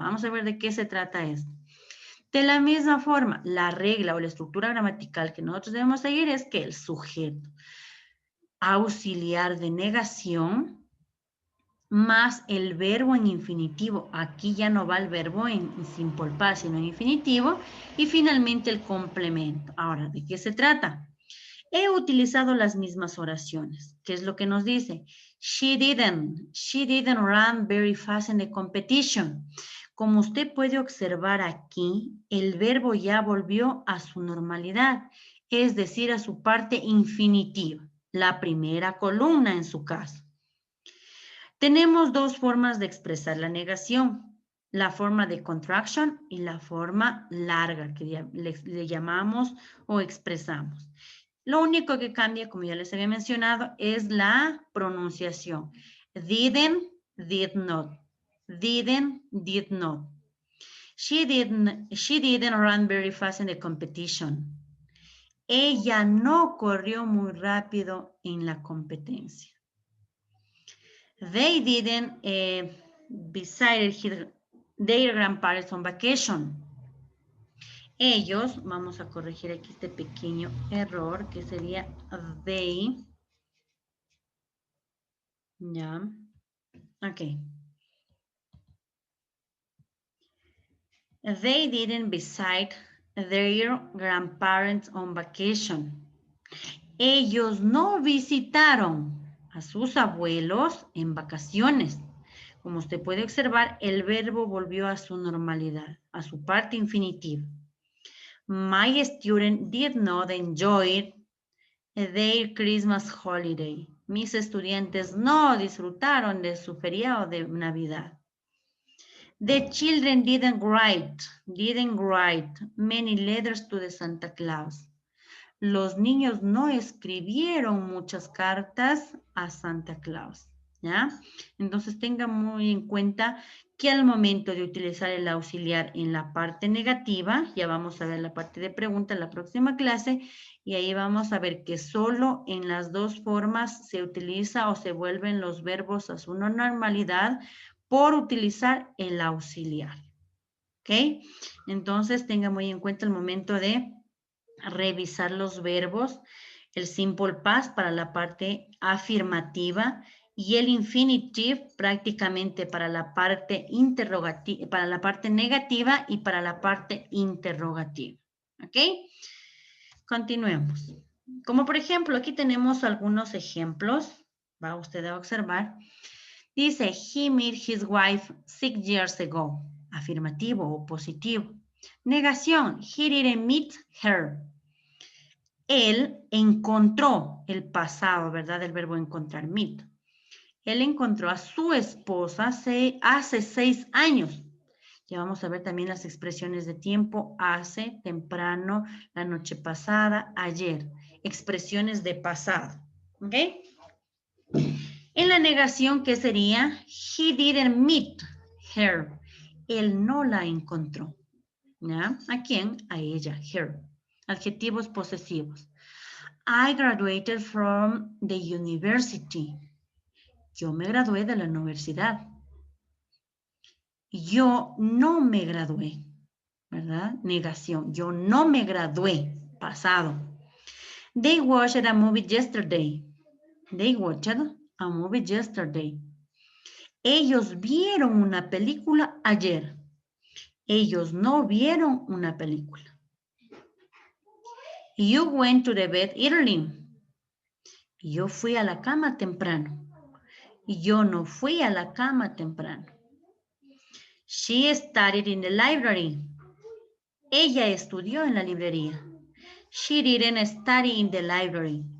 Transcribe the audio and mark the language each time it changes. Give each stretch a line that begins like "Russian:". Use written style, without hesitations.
Spanish: Vamos a ver de qué se trata esto. De la misma forma, la regla o la estructura gramatical que nosotros debemos seguir es que el sujeto auxiliar de negación más el verbo en infinitivo. Aquí ya no va el verbo en simple past, sino en infinitivo. Y finalmente el complemento. Ahora, ¿de qué se trata? He utilizado las mismas oraciones. ¿Qué es lo que nos dice?
English: She didn't run very fast in the competition.
Spanish: Como usted puede observar aquí, el verbo ya volvió a su normalidad, es decir, a su parte infinitiva, la primera columna en su caso. Tenemos dos formas de expresar la negación, la forma de contraction y la forma larga, que le llamamos o expresamos. Lo único que cambia, como ya les había mencionado, es la pronunciación. Didn't, did not. didn't, did not.
English: She didn't run very fast in the competition.
Spanish: Ella no corrió muy rápido en la competencia.
English: They didn't visit their grandparents on vacation.
Spanish: Ellos, vamos a corregir aquí este pequeño error que sería they. Ya. Ok.
English: They didn't visit their grandparents on vacation.
Spanish: Ellos no visitaron a sus abuelos en vacaciones. Como usted puede observar, el verbo volvió a su normalidad, a su parte infinitiva.
English: My student did not enjoy their Christmas holiday.
Spanish: Mis estudiantes no disfrutaron de su feriado de Navidad.
English: The children didn't write many letters to the Santa Claus.
Spanish: Los niños no escribieron muchas cartas a Santa Claus, ¿ya? Entonces tenga muy en cuenta que al momento de utilizar el auxiliar en la parte negativa, ya vamos a ver la parte de pregunta en la próxima clase, y ahí vamos a ver que solo en las dos formas se utiliza o se vuelven los verbos a su normalidad por utilizar el auxiliar, ¿ok? Entonces tenga muy en cuenta el momento de revisar los verbos, el simple past para la parte afirmativa y el infinitive prácticamente para la parte interrogativa, para la parte negativa y para la parte interrogativa, ¿ok? Continuemos. Como por ejemplo, aquí tenemos algunos ejemplos, va usted a observar.
English: Dice, he met his wife 6 years ago.
Spanish: Afirmativo o positivo. Negación,
English: he didn't meet her.
Spanish: Él encontró el pasado, ¿verdad? El verbo encontrar, meet. Él encontró a su esposa hace 6 años. Ya vamos a ver también las expresiones de tiempo, hace, temprano, la noche pasada, ayer. Expresiones de pasado, ¿ok? En la negación, ¿qué sería?
English: He didn't meet her.
Spanish: Él no la encontró. ¿Ya? ¿A quién? A ella, her. Adjetivos posesivos.
English: I graduated from the university.
Spanish: Yo me gradué de la universidad. Yo no me gradué, ¿verdad? Negación. Yo no me gradué. Pasado.
English: They watched a movie yesterday. They watched a movie yesterday.
Spanish: Ellos vieron una película ayer. Ellos no vieron una película.
English: You went to the bed early.
Spanish: Yo fui a la cama temprano. Yo no fui a la cama temprano.
English: She studied in the library.
Spanish: Ella estudió en la librería.
English: She didn't study in the library.